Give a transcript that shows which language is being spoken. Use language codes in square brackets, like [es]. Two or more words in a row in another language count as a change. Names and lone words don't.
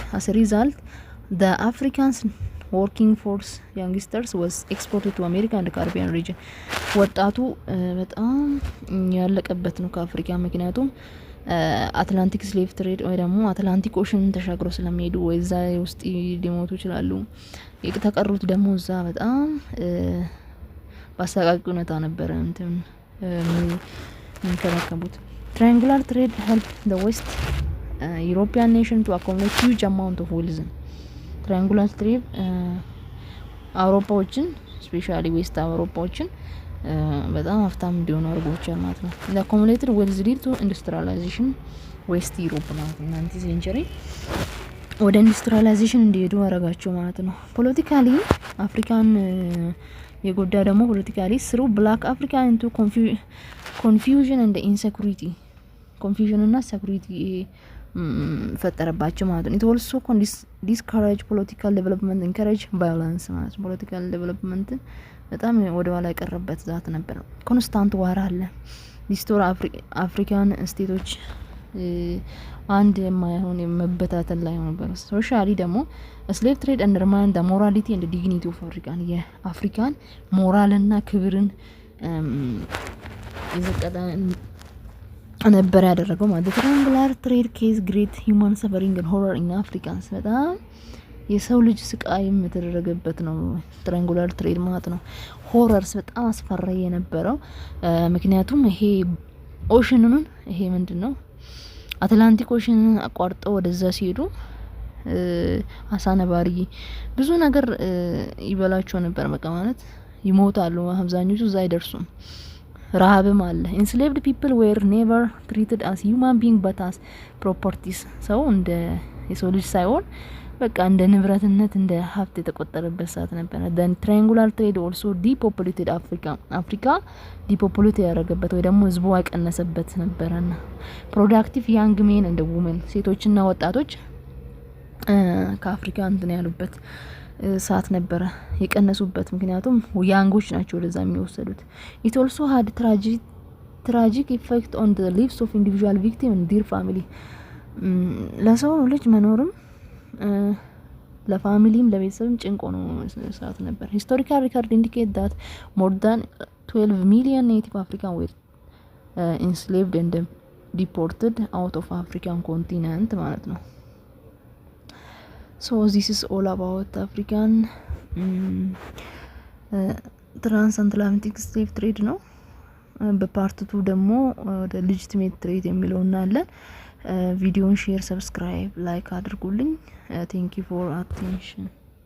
[en] as a result the Africans working force youngsters was exported to America and Caribbean region. [am] ወጣቱ በጣም ያለቀበት ነው ከአፍሪካ። ምክንያቱም አትላንቲክ ስሌቭ ትሬድ ወይ ደግሞ አትላንቲክ ኦሽን ተሻግሮ ስለሚሄዱ ወይ እዛ ውስጥ ሊሞቱ ይችላሉ። የተቀሩት ደግሞ እዛ በጣም በአሰቃቂ ሁኔታ ነበረ እንትን የሚከራከቡት። [en] triangular trade helped the West European nation to accumulate huge amount of wealth. triangular trade [am] አውሮፓዎችን [en] especially West [am] አውሮፓዎችን በጣም ሀብታም እንዲሆኑ አድርጎቻል ማለት ነው። [en] the accumulated wealth led to industrialization West Europe [am] ማለት ነው። [en] 19th century [am] ወደ ኢንዱስትሪላይዜሽን እንዲሄዱ አረጋቸው ማለት ነው። ፖለቲካሊ አፍሪካን የጎዳ ደግሞ [en] politically threw Black Africa into confusion and insecurity confusion [am] እና security ፈጠረባቸው ማለት ነው። [en] it also discourage political development encourage violence [am] ማለት ነው። [en] political development [am] በጣም ወደ ኋላ የቀረበት ዛት ነበር። [en] constant war [am] አለ። [en] distort African [am] ስቴቶች አንድ የማይሆን መበታተን ላይ ነበር። ሶሻሊ ደግሞ [en] slave trade undermine the morality and dignity of African [am] የአፍሪካን ሞራልና ክብርን ይዘቀጣ ነበር ያደረገው ማለት ነው። [en] triangular trade case great human suffering and horror in Africans [am] በጣም የሰው ልጅ ስቃይ የተደረገበት ነው [en] triangular trade [am] ማለት ነው። ሆረርስ በጣም አስፈሪ የነበረው ምክንያቱም ይሄ ኦሽኑን ይሄ ምንድነው አትላንቲክ ኦሽን አቋርጠው ወደዛ ሲሄዱ አሳ ነባሪ ብዙ ነገር ይበላቸው ነበር። በቃ ማለት ይሞታሉ። አብዛኞቹ እዛ አይደርሱም። ረሃብም አለ። enslaved [en] people were never treated as human being but as properties [am] ሰው እንደ የሰው ልጅ ሳይሆን በቃ እንደ ንብረትነት እንደ ሀብት የተቆጠረበት ሰዓት ነበር። [en] then triangular trade also depopulated Africa depopulate [am] ያደረገበት ወይ ደግሞ ህዝቡ ያቀነሰበት ነበርና [en] productive young men and women [am] ሴቶችና ወጣቶች ከአፍሪካ እንትን ያሉበት ሰዓት ነበር የቀነሱበት። ምክንያቱም ያንጎች ናቸው ወደዛ የሚወሰዱት። [en] it also had tragic effect on the lives of individual victims and their family [am] ለሰው ልጅ መኖርም ለፋሚሊም ለቤተሰብም ጭንቆ ነው ሰዓት ነበር። [en] historical record indicate that more than 12 million native Africans were enslaved and deported out of African continent ማለት ነው። so this is all about African transatlantic slave trade [am] ነው። በፓርት 2 ደግሞ ወደ [en] legitimate trade [am] የሚለውና አለ። ቪዲዮን ሼር ሰብስክራይብ ላይክ አድርጉልኝ። [en] thank you for attention